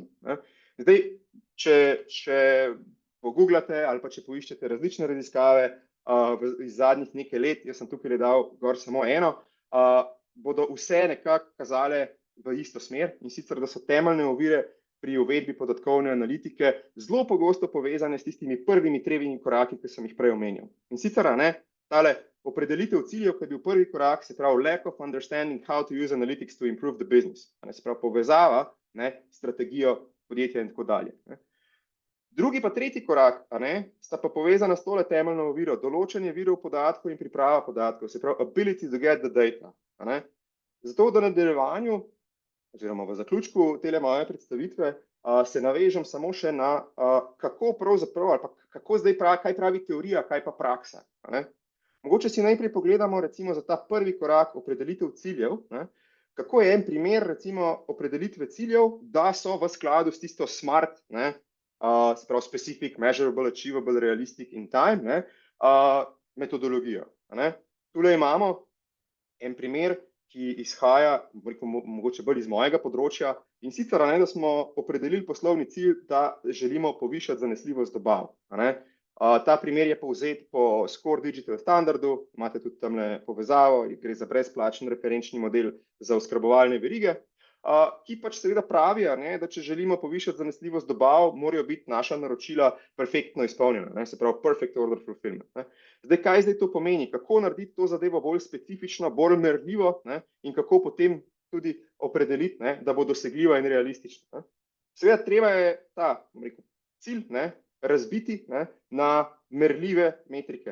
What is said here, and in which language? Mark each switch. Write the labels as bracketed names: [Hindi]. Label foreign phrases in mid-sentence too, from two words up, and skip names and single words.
[Slovenian] Zdaj, če pogooglate ali pa če poiščete različne raziskave iz zadnjih nekaj let, jaz sem tukaj dal gor samo eno, bodo vse nekako kazale v isto smer, in sicer, da so temeljne ovire pri uvedbi podatkovne analitike zelo pogosto povezane s tistimi prvimi 3 koraki, ki sem jih prej omenjal. In sicer, tale opredelitev ciljev, ki je bil prvi korak, se pravi [English] lack of understanding how to use analytics to improve the business. [Slovenian] Se pravi povezava, strategijo podjetja in tako dalje. Drugi pa tretji korak, sta pa povezana s tole temeljno oviro, določanje virov podatkov in priprava podatkov, se pravi [English] ability to get the data. [Slovenian] Zato v nadaljevanju oziroma v zaključku tele moje predstavitve se navežem samo še na kako pravzaprav ali pa kako zdaj kaj pravi teorija, kaj pa praksa. Mogoče si najprej pogledamo recimo za ta prvi korak opredelitev ciljev, kako je en primer recimo opredelitve ciljev, da so v skladu s tisto SMART, se pravi [English] specific, measurable, achievable, realistic in time, [Slovenian] metodologijo. Tule imamo en primer, ki izhaja mogoče bolj iz mojega področja, in sicer, da smo opredelili poslovni cilj, da želimo povišati zanesljivost dobav. Ta primer je povzet po Score Digital standardu, imate tudi tamle povezavo, gre za brezplačen referenčni model za oskrbovalne verige, ki pač seveda pravi, da če želimo povišati zanesljivost dobav, morajo biti naša naročila perfektno izpolnjena, se pravi [English] perfect order fulfillment. [Slovenian] Zdaj, kaj zdaj to pomeni? Kako narediti to zadevo bolj specifično, bolj merljivo in kako potem tudi opredeliti, da bo dosegljiva in realistična. Seveda, treba je ta cilj razbiti na merljive metrike.